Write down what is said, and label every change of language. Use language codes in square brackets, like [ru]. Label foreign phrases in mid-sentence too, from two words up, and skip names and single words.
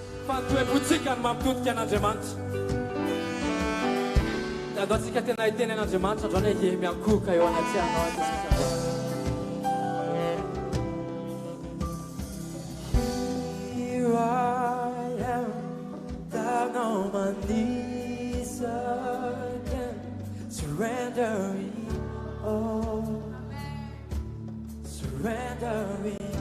[mg] toe botsika ny mampitodika an'Andriamanitra. Dia andao antsika tena hiteny an'Andriamanitra androany hoe ye miankohoka eo anaty anao aty sisa. [en] Here I am, down on my knees again, surrendering all, surrendering.